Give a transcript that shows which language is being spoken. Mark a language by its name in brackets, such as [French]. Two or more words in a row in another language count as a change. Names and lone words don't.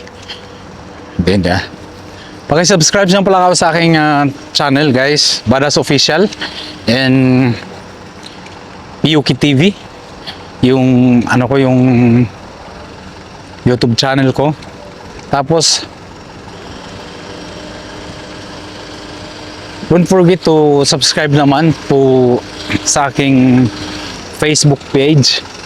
[Filipino] Then, paki-subscribe nyo pala ako sa aking [English] channel guys, [Filipino] Badas Official and Piyuki TV. Yung yung YouTube channel ko. Tapos [English] don't forget to subscribe [Filipino] naman po sa aking Facebook page.